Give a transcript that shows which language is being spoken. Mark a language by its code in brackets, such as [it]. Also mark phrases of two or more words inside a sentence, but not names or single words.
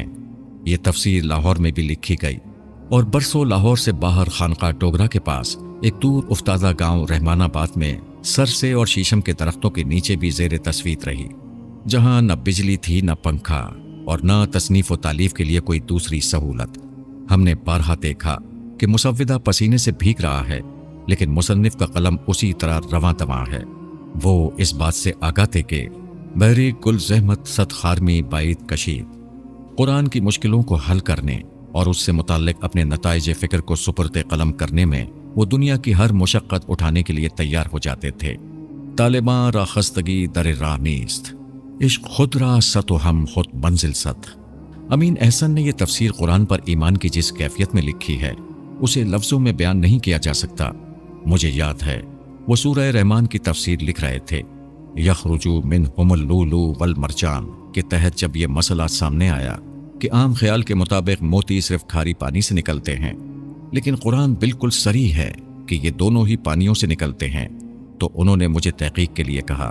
[ur] یہ تفسیر لاہور میں بھی لکھی گئی اور برسوں لاہور سے باہر خانقاہ ڈوگرا کے پاس ایک دور افتادہ گاؤں رحمان آباد میں سرسے اور شیشم کے درختوں کے نیچے بھی زیر تصویر رہی، جہاں نہ بجلی تھی نہ پنکھا اور نہ تصنیف و تالیف کے لیے کوئی دوسری سہولت۔ ہم نے بارہا دیکھا کہ مسودہ پسینے سے بھیگ رہا ہے، لیکن مصنف کا قلم اسی طرح رواں دواں ہے۔ وہ اس بات سے آگاہ تھے کہ [fa] بحری کل زحمت صد خارمی بعید کشید، [ur] قرآن کی مشکلوں کو حل کرنے اور اس سے متعلق اپنے نتائج فکر کو سپرد قلم کرنے میں وہ دنیا کی ہر مشقت اٹھانے کے لیے تیار ہو جاتے تھے۔ [fa] طالباں را خستگی در راہ نیست، عشق خود را ست و ہم خود منزل ست۔ [ur] امین احسن نے یہ تفسیر قرآن پر ایمان کی جس کیفیت میں لکھی ہے اسے لفظوں میں بیان نہیں کیا جا سکتا۔ مجھے یاد ہے وہ سورہ رحمان کی تفسیر لکھ رہے تھے، [ar] یخرجو منہم اللؤلؤ والمرجان [ur] کے تحت جب یہ مسئلہ سامنے آیا کہ عام خیال کے مطابق موتی صرف کھاری پانی سے نکلتے ہیں، لیکن قرآن بالکل صریح ہے کہ یہ دونوں ہی پانیوں سے نکلتے ہیں، تو انہوں نے مجھے تحقیق کے لیے کہا۔